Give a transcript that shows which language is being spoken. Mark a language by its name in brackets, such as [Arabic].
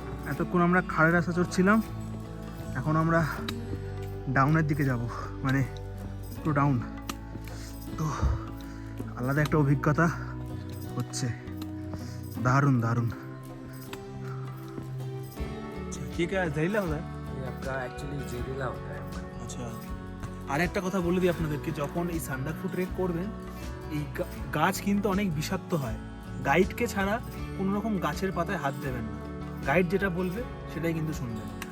[Bangla] এতক্ষণ আমরা খাড়ের রাস্তা চড়ছিলাম, এখন আমরা ডাউনের দিকে যাব, মানে একটু ডাউন। তো আলাদা একটা অভিজ্ঞতা হচ্ছে, দারুণ দারুণ। ঠিক আছে, জেরিলা হলো [Hindi] ये आपका एक्चुअली जेरिला होता है। [Bangla] আচ্ছা। আর একটা কথা বলে দিই আপনাদেরকে, যখন এই সান্দাকফু ট্রেক করবেন, এই গাছ কিন্তু অনেক বিষাক্ত হয়। গাইডকে ছাড়া কোনো রকম গাছের পাতায় হাত দেবেন না, গাইড যেটা বলবে সেটাই কিন্তু শুনবেন।